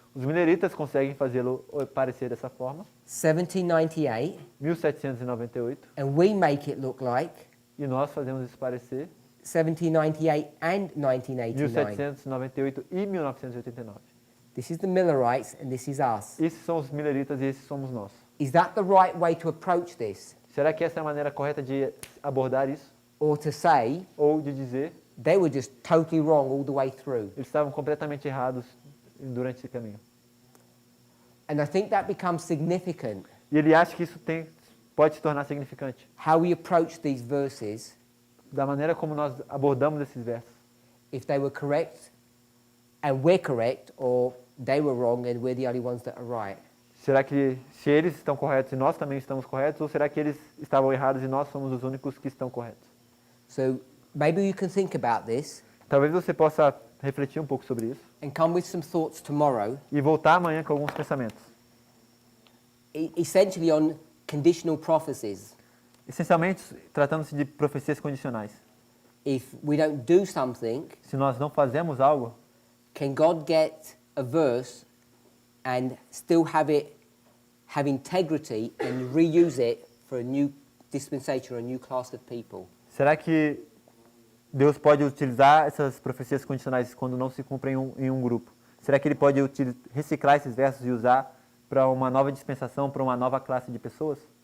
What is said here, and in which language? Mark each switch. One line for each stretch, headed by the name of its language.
Portuguese: Os mineritas conseguem fazê-lo parecer dessa forma,
English: 1798,
Portuguese: 1798,
English: and we make it look like
Portuguese: e nós fazemos isso parecer
English: 1798 and 1989.
Portuguese: 1798 e 1989.
English: This is the Millerites and this is us.
Portuguese: Esses são os mineritas e esses somos nós.
English: Is that the right way to approach this?
Portuguese: Será que essa é a maneira correta de abordar isso?
English: Or to say
Portuguese: Ou de dizer,
English: they were just totally wrong all the way through?
Portuguese: eles estavam completamente errados durante esse caminho.
English: And I think that becomes significant,
Portuguese: E ele acha que isso pode se tornar significante.
English: how we approach these verses,
Portuguese: Da maneira como nós abordamos esses versos.
English: if they were correct and we're correct, or they were wrong and we're the only ones that are right.
Portuguese: Será que se eles estão corretos e nós também estamos corretos, ou será que eles estavam errados e nós somos os únicos que estão corretos?
English: So maybe you can think about this
Portuguese: Talvez você possa refletir um pouco sobre isso
English: and come with some thoughts tomorrow,
Portuguese: e voltar amanhã com alguns pensamentos.
English: essentially on conditional prophecies.
Portuguese: essencialmente tratando-se de profecias condicionais.
English: If we don't do something,
Portuguese: Se nós não fazemos algo,
English: can God get a verse and still have integrity and reuse it for a new dispensation or a new class of people?
Portuguese: será que Deus pode utilizar essas profecias condicionais quando não se cumprem em um grupo? Será que Ele pode reciclar esses versos e usar para uma nova dispensação, para uma nova classe de pessoas?